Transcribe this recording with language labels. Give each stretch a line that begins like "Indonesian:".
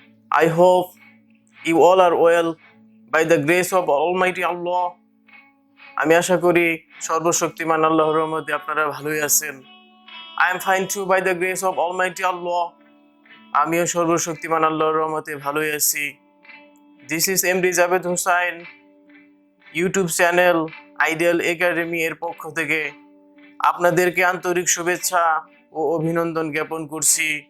English: I hope you all are well by the grace of Almighty Allah.
Bangla: আমি আশা করি সর্বশক্তিমান আল্লাহর রহমতে আপনারা ভালোই আছেন।
English: I am fine too by the grace of Almighty Allah.
Bangla: আমিও সর্বশক্তিমান আল্লাহর রহমতে ভালোই আছি।
English: This is MD
Bangla: Jabed Hossain, YouTube channel ideal academy এর পক্ষ থেকে আপনাদেরকে আন্তরিক শুভেচ্ছা ও অভিনন্দন জ্ঞাপন করছি।